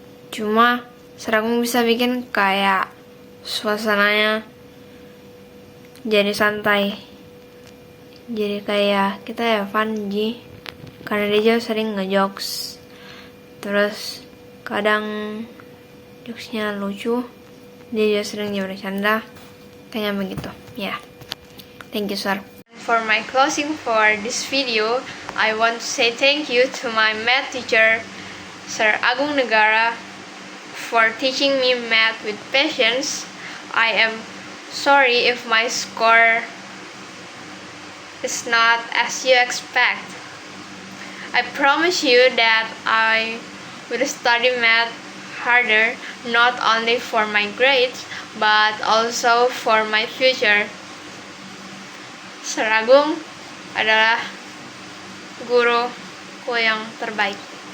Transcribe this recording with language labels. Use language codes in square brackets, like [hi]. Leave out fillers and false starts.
[id] Cuma Seragung bisa bikin kayak suasananya jadi santai. Jadi kayak kita ya fun ji. Karena dia juga sering ngejokes. Terus kadang jokesnya lucu. Dia juga sering bercanda. Kayaknya begitu. Ya. [en] Yeah. Thank you, sir. For my closing for this video, I want to say thank you to my math teacher, Sir Agung Negara, for teaching me math with patience. I am sorry if my score is not as you expect. I promise you that I will study math harder, not only for my grades, but also for my future. [id] Sir Agung adalah guruku yang terbaik.